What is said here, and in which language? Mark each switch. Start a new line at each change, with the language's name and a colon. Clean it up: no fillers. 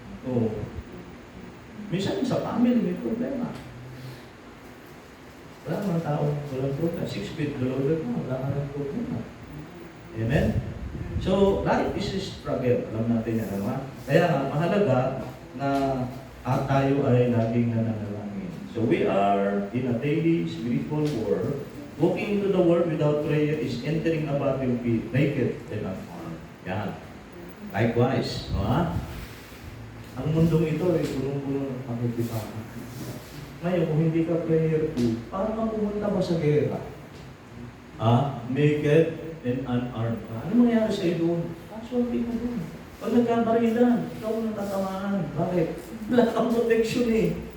Filipino: O, minsan sa family may problema. Wala mga taong walang problema.
English: 6 feet below the ground,
Filipino: wala ka ng problema.
English: Amen? So, life is a struggle.
Filipino: Alam natin yan, ano? Kaya mahalaga na tayo ay laging nananalangin.
English: So, we are in a daily spiritual war. Walking into the world without prayer is entering a battlefield naked and unarmed.
Filipino: Yan. Likewise, no? Ang mundong ito ay punong-puno ng pakikipahan. Ngayon, kung hindi ka prayerful, paano ka pumunta ba sa gera?
English: Naked and unarmed
Filipino: ka. Ano mangyayari sa'yo doon? Casualty ka doon. Pag nagkabarilan, ikaw ang natatamaan. Bakit? Wala kang protection eh.